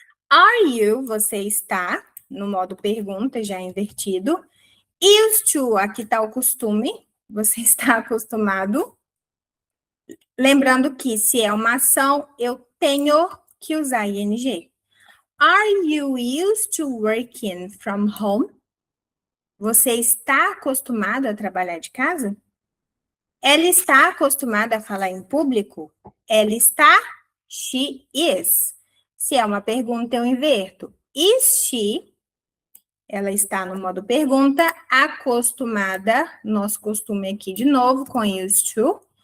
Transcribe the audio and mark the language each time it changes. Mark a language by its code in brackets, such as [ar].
[en] Are you, [pt] você está, no modo pergunta, já invertido. Used to, aqui está o costume, você está acostumado. Lembrando que se é uma ação, eu tenho que usar ing. [en] Are you used to working from home? [pt] Você está acostumado a trabalhar de casa? Ela está acostumada a falar em público? Ela está? [en] She is. [pt] Se é uma pergunta, eu inverto. [en] Is she? [pt] Ela está no modo pergunta, acostumada, nosso costume aqui de novo, com used to.